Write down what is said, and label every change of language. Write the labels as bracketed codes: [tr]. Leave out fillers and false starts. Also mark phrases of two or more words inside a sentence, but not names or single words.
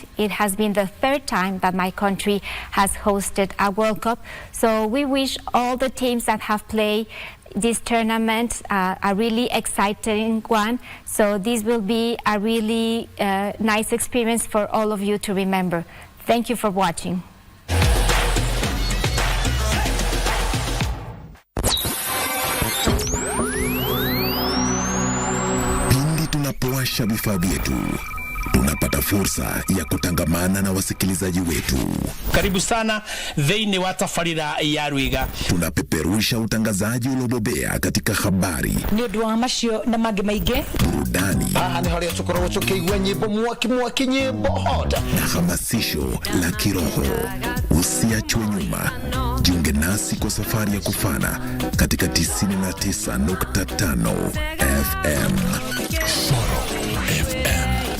[en] It has been the third time that my country has hosted a World Cup. So we wish all the teams that have played this tournament a really exciting one. So this will be a really nice experience for all of you to remember. Thank you for watching. [sw] Tunapowasha vifaa vyetu, tunapata fursa ya kutangamana na wasikilizaji wetu. Karibu sana [ki] thĩinĩ wa tabarĩra ya Rwĩga. [sw] Tunapeperusha utangazaji uliobobea katika habari, [ki] nĩ ũndũ wa macio na mangĩ maingĩ, [sw] burudani, [ki] nĩ harĩa tũkoragwo tũkĩigua nyĩmbo mwaki nyĩmbo hota [sw] na hamasisho la kiroho. Usiachwe nyuma. Jiunge nasi kwa safari ya kufana katika 99.5 FM. Soro FM.